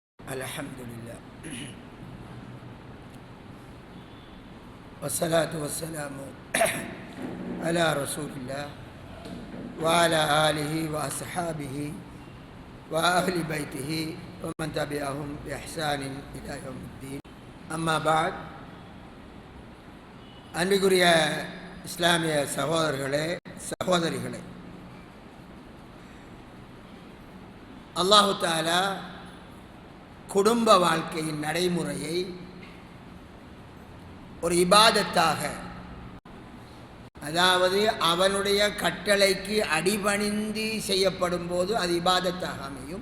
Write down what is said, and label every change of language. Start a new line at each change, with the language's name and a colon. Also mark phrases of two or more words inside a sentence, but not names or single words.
Arabic: الحمد لله والصلاة والسلام على رسول الله وعلى آله وأصحابه وأهل بيته ومن تبعهم بإحسان إلى يوم الدين أما بعد
Tamil: அன்பிற்குரிய இஸ்லாமிய சகோதரர்களே சகோதரிகளே, அல்லாஹு தஆலா குடும்ப வாழ்க்கையின் நடைமுறையை ஒரு இபாதத்தாக, அதாவது அவனுடைய கட்டளைக்கு அடிபணிந்து செய்யப்படும் போது அது இபாதத்தாக அமையும்.